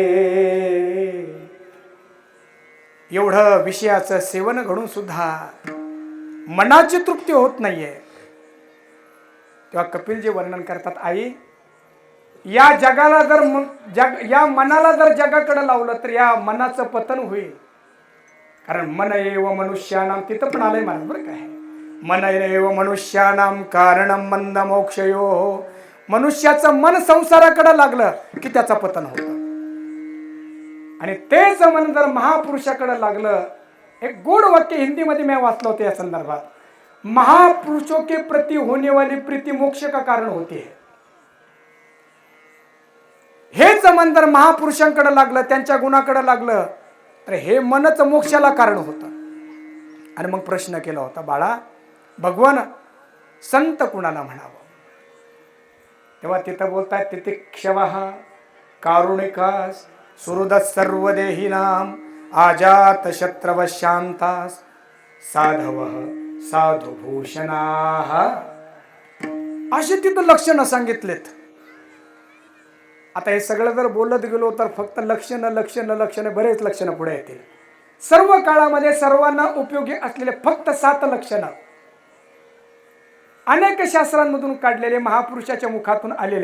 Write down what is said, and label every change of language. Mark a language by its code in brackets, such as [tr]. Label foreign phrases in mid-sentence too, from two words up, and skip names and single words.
[mr] एवढं विषयाचं सेवन घडून सुद्धा मनाची तृप्ती होत नाहीये. तेव्हा कपिलजी वर्णन करतात, आई या जगाला जर या मनाला जर जगाकडे लावलं तर या मनाचं पतन होईल. [sa] कारण मन एव मनुष्यानाम, [mr] तिथं पण आलंय मला बरं काय, [sa] मन एव मनुष्यानाम कारणम मंद मोक्षयो. [mr] मनुष्याचं मन संसाराकडे लागलं की त्याचं पतन होतं. आणि तेच मन जर महापुरुषाकडे लागलं, एक गोड वाक्य हिंदीमध्ये मी वाचलं होतं या संदर्भात, [hi] महापुरुषों के प्रति होने वाली प्रीति मोक्ष का कारण होती है. [mr] हेच मन जर महापुरुषांकडे लागलं, त्यांच्या गुणाकडे लागलं तर हे मनच मोक्षाला कारण होतं. आणि मग प्रश्न केला होता, बाळा भगवान संत कुणाला म्हणावं. तेव्हा तिथं बोलतायत, [sa] तितिक्षवः कारुणिकास सुहृद सर्व देहिनाम आजात शत्रव शांतास साधवः साधुभूषणाः. [mr] अशी तिथं लक्षणं सांगितलेत. आता हे सगळं जर बोलत गेलो तर फक्त लक्षणं बरेच लक्षणं पुढे येतील. सर्व काळामध्ये सर्वांना उपयोगी असलेले फक्त 7 लक्षणं अनेक शास्त्रांमधून काढलेले, महापुरुषाच्या मुखातून आलेले.